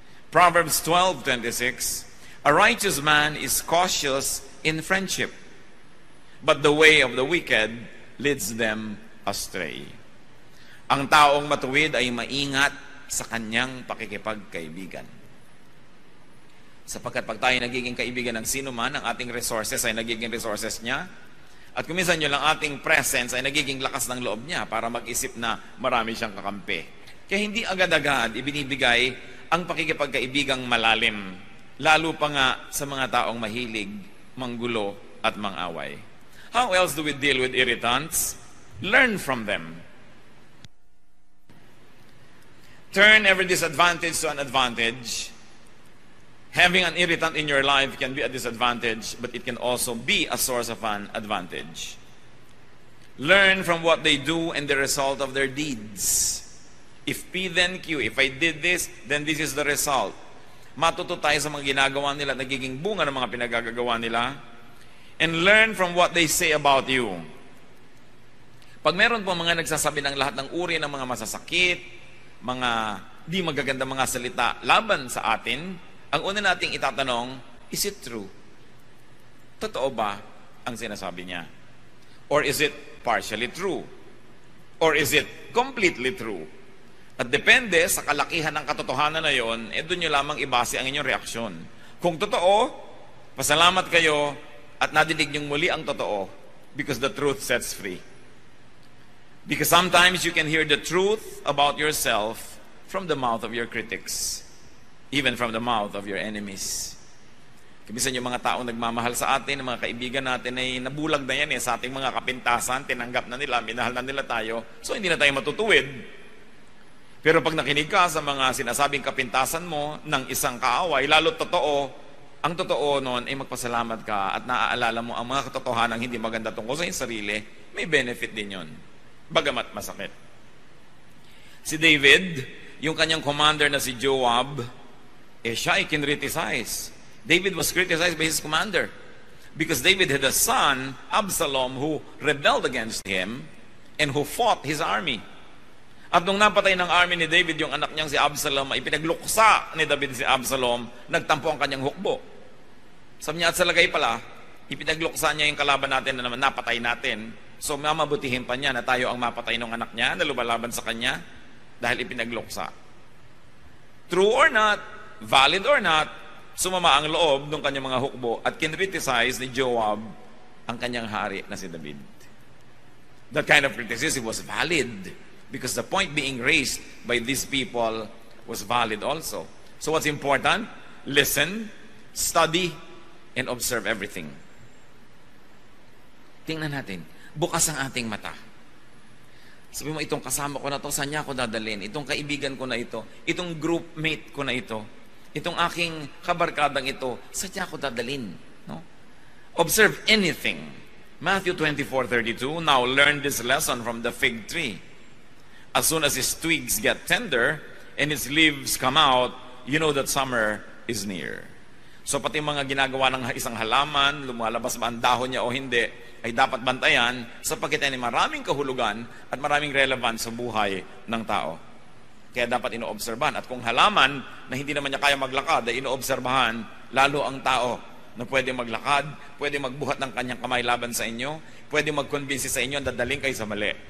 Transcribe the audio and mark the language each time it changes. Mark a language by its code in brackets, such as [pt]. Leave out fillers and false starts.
[en] Proverbs 12:26, a righteous man is cautious in friendship, but the way of the wicked leads them astray. [tl] Ang taong matuwid ay maingat sa kanyang pakikipagkaibigan. Sapagkat pag tayo nagiging kaibigan ng sino man, ang ating resources ay nagiging resources niya. At kung minsan yun lang ating presence ay nagiging lakas ng loob niya para mag-isip na marami siyang kakampi. Kaya hindi agad-agad ibinibigay ang pakikipagkaibigang malalim, lalo pa nga sa mga taong mahilig, manggulo at mangaway. [en] How else do we deal with irritants? Learn from them. Turn every disadvantage to an advantage. Having an irritant in your life can be a disadvantage, but it can also be a source of an advantage. Learn from what they do and the result of their deeds. If P then Q, if I did this, then this is the result. [tl] Matuto tayo sa mga ginagawa nila, nagiging bunga ng mga pinagagagawa nila. [en] And learn from what they say about you. [tl] Pag meron po mga nagsasabi ng lahat ng uri ng mga masasakit, mga di magagandang mga salita laban sa atin, ang una nating itatanong, [en] is it true? [tl] Totoo ba ang sinasabi niya? [en] Or is it partially true? Or is it completely true? [tl] At depende sa kalakihan ng katotohanan na yon, doon nyo lamang ibase ang inyong reaksyon. Kung totoo, pasalamat kayo at nadinig nyong muli ang totoo [en] because the truth sets free. Because sometimes you can hear the truth about yourself from the mouth of your critics. Even from the mouth of your enemies. [tl] Kamisan yung mga taong nagmamahal sa atin, mga kaibigan natin ay nabulag na yan sa ating mga kapintasan, tinanggap na nila, minahal na nila tayo, so hindi na tayo matutuwid. Pero pag nakinig ka sa mga sinasabing kapintasan mo ng isang kaaway, lalo totoo, ang totoo noon ay magpasalamat ka at naaalala mo ang mga katotohanan hindi maganda tungkol sa iyong sarili, may benefit din yun. Bagamat masakit. Si David, yung kanyang commander na si Joab, siya ay kinriticize. [en] David was criticized by his commander because David had a son, Absalom, who rebelled against him and who fought his army. [tl] At nung napatay ng army ni David yung anak niyang si Absalom, ay pinagluksa ni David si Absalom, nagtampo ang kanyang hukbo. Sabi niya, at sa lagay pala, ipinagluksa niya yung kalaban natin na naman napatay natin. So mamabutihin pa niya na tayo ang mapatay ng anak niya na lumalaban sa kanya dahil ipinagluksa. [en] True or not, valid or not, [tl] sumama ang loob ng kanyang mga hukbo at kinriticize ni Joab ang kanyang hari na si David. [en] That kind of criticism was valid because the point being raised by these people was valid also. So what's important? Listen, study, and observe everything. [tl] Tingnan natin, bukas ang ating mata. Sabi mo, itong kasama ko na to, saan niya ako dadalhin? Itong kaibigan ko na ito, itong groupmate ko na ito, itong aking kabarkadang ito, saan niya ako dadalhin? [en] No? Observe anything. Matthew 24:32, now learn this lesson from the fig tree. As soon as its twigs get tender and its leaves come out, you know that summer is near. [tl] So pati mga ginagawa ng isang halaman, lumalabas ba ang dahon niya o hindi, ay dapat bantayan sapagkat ay maraming kahulugan at maraming relevant sa buhay ng tao. Kaya dapat inoobserbahan. At kung halaman na hindi naman niya kaya maglakad, ay inoobserbahan lalo ang tao na pwede maglakad, pwede magbuhat ng kanyang kamay laban sa inyo, pwede mag-convince sa inyo na dadaling kayo sa mali.